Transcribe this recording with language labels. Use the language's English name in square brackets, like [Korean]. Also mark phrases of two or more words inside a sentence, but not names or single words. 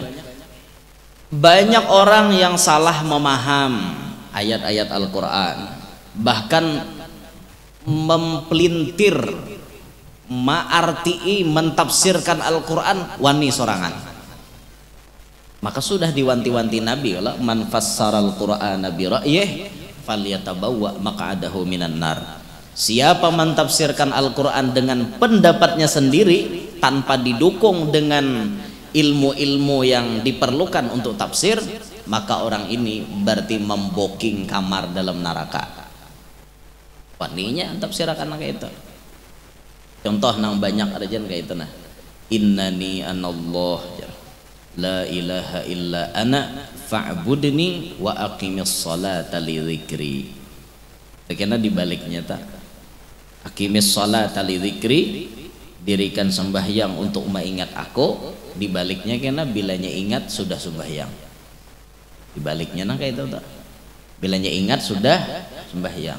[Indonesian] Banyak orang yang salah memaham ayat-ayat Al-Quran, bahkan mempelintir ma'arti'i mentafsirkan Al-Quran [Banjar] wani sorangan. [Indonesian] Maka sudah diwanti-wanti Nabi kalau [Arabic] من فسر القرآن برأيه فليتبوأ مقعده من النار. [Indonesian] Siapa mentafsirkan Al-Quran dengan pendapatnya sendiri tanpa didukung dengan ilmu-ilmu yang diperlukan untuk tafsir, maka orang ini berarti memboking kamar dalam neraka. [Banjar] Waninya tafsirakan kayak itu. Contoh nang banyak aja kayak itu nah. [Arabic] إنني أنا الله لا إله إلا أنا فاعبدني وأقم الصلاة لذكري. [Indonesian] Karena dibaliknya tak [Arabic] أقم الصلاة لذكري, [Indonesian] dirikan sembahyang untuk mengingat aku. [Banjar] Dibaliknya karena bilanya ingat sudah sembahyang. Dibaliknya nah kayak itu tak. Bilanya ingat sudah sembahyang.